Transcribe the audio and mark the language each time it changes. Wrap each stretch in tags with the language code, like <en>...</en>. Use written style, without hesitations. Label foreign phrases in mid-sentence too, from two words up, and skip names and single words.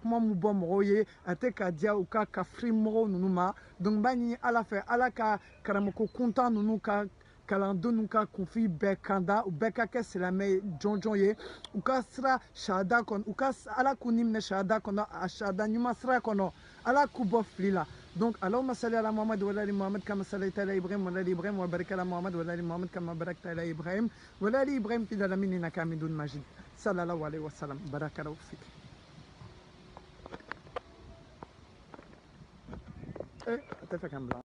<bm>kuma min bɔ mɔgɔw ye a tɛ ka diya u ka kafiri mɔgɔw ninnu ma donc n b'a ɲini ala fɛ ala ka karamɔgɔ kuntan ninnu ka kalandenw n'u ka kunfin bɛɛ kanda u bɛɛ ka kɛ silamɛ ye jɔnjɔn ye u ka sira sahada kɔnɔ u ka ala k'u ni minɛ sahada kɔnɔ a sahada ɲuman sira kɔnɔ ala k'u bɔ fili la donc</bm> <ar>اللهم صل على محمد وعلى آل محمد كما صليت على إبراهيم وعلى آل إبراهيم وبارك على محمد وعلى آل محمد كما باركت على إبراهيم وعلى آل إبراهيم في العالمين إنك حميد مجيد صلى الله عليه وسلم بارك الله فيك</ar> <bm>tɛ fɛ ka n bila</bm>